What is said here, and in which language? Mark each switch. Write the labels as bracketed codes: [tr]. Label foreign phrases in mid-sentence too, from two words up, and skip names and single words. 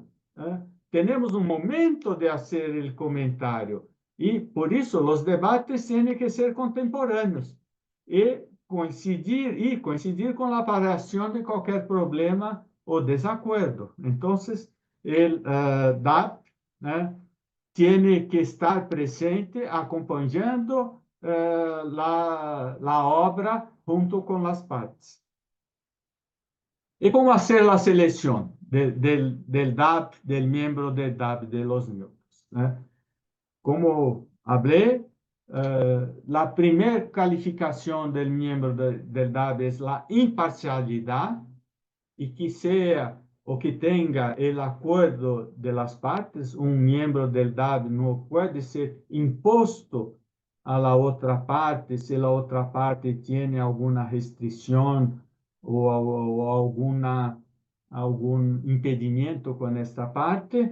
[pt] Temos um momento de fazer o comentário e, por isso, os debates têm que ser contemporâneos e coincidir com a aparição de qualquer problema o desacuerdo. Então, o DAB tem que estar presente acompanhando a obra junto com as partes. E como fazer a seleção del DAB, del membro del DAB, [es] de los miembros? [pt] Como falei, a primeira calificação del membro del DAB é a imparcialidade, e que seja o que tenha o acordo [es] de las partes. [pt] Um membro del DAB não pode ser imposto [es] a la [pt] outra parte se a outra parte tem alguma restrição ou algum impedimento com esta parte.